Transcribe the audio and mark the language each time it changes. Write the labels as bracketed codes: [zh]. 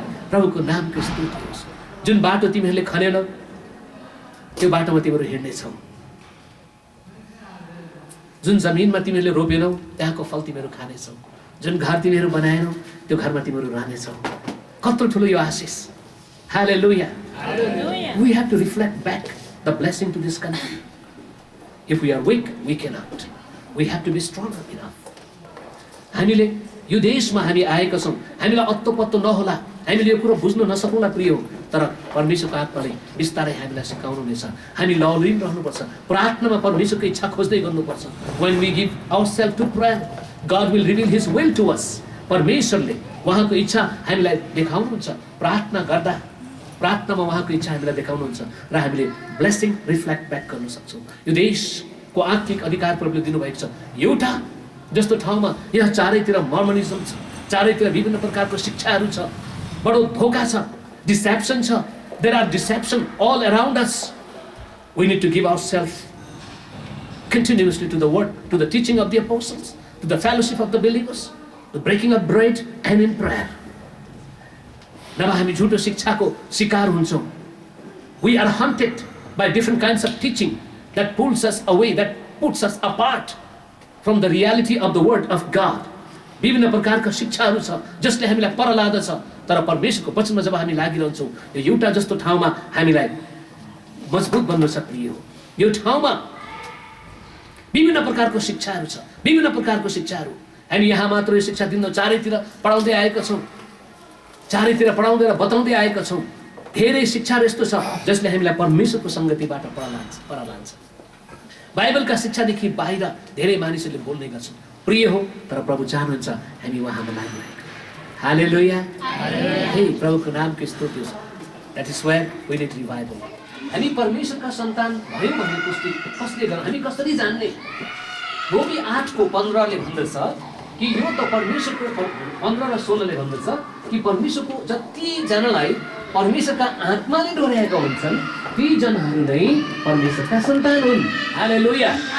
[ne] प्रभुको नामको स्तुति होस्। जुन बाटो तिमीहरूले खनेनौ त्यो बाटोमा तिमीहरू हिँड्नेछौ। जुन जमिनमा तिमीहरूले रोपेनौ त्यहाँको फल तिमीहरू खानेछौ। जुन घर तिमीहरू बनाएनौ त्यो घरमा तिमीहरू रहनेछौ। कत्रो ठुलो यो आशिष। हालेलुया। [en] We have to reflect back the blessing to this country. If we are weak, we cannot. We have to be strong enough. [ne] हामीले यो देशमा हामी आएका छौँ, हामीलाई अत्तो पत्तो नहोला, हामीले यो कुरो बुझ्न नसकौँला प्रिय, तर परमेश्वरको आत्माले बिस्तारै हामीलाई सिकाउनुहुनेछ। हामी लौलिन रहनुपर्छ, प्रार्थनामा परमेश्वरको इच्छा खोज्दै गर्नुपर्छ। [en] When we give ourselves to prayer, God will reveal His will to us. [ne] परमेश्वरले उहाँको इच्छा हामीलाई देखाउनुहुन्छ। प्रार्थना गर्दा प्रार्थनामा उहाँको इच्छा हामीलाई देखाउनुहुन्छ र हामीले [en] blessing reflect back [ne] गर्न सक्छौँ। यो देशको आत्मिक अधिकार प्रभुले दिनुभएको छ। एउटा जस्तो ठाउँमा यहाँ चारैतिर मर्मनिजम छ, चारैतिर विभिन्न प्रकारको शिक्षाहरू छ, बडो धोका छ, डिसेप्सन छ। [en] There are deception all around us. We need to give ourselves continuously to the word, to the teaching of the apostles, to the fellowship of the believers, the breaking of bread and in prayer. [ne] नभए हामी झुटो शिक्षाको शिकार हुन्छौँ। [en] We are hunted by different kinds of teaching that pulls us away, that puts us apart from the reality of the word of God. [ne] विभिन्न प्रकारका शिक्षाहरू छ जसले हामीलाई पर लादछ, तर परमेश्वरको वचनमा जब हामी लागिरहन्छौँ यो एउटा जस्तो ठाउँमा हामीलाई मजबुत बन्न सक्रिय हो। यो ठाउँमा विभिन्न प्रकारको शिक्षाहरू छ, विभिन्न प्रकारको शिक्षाहरू। हामी यहाँ मात्र यो शिक्षा दिन्नौँ, चारैतिर पढाउँदै आएका छौँ, चारैतिर पढाउँदै र बताउँदै आएका छौँ। धेरै शिक्षाहरू यस्तो छ जसले हामीलाई परमेश्वरको सङ्गतिबाट पर लान्छ। बाइबलका शिक्षादेखि बाहिर धेरै मानिसहरूले बोल्ने गर्छन्, प्रिय हो, तर प्रभु चाहनुहुन्छ हामी उहाँमा लागिरहेको। हालेलुया। हे प्रभुको नामको स्तुति होस्। [en] That is where we need revival. [ne] हामी परमेश्वरका सन्तान भयौँ भन्ने पुष्टि कसले गर्छ, हामी कसरी जान्ने? रोमी 8:15 भन्दछ कि यो त परमेश्वरको 15 र 16 भन्दछ कि परमेश्वरको जतिजनालाई परमेश्वरका आत्माले डोर्याएका हुन्छन् ती जनहरू नै परमेश्वरका सन्तान हुन्। हालेलुया।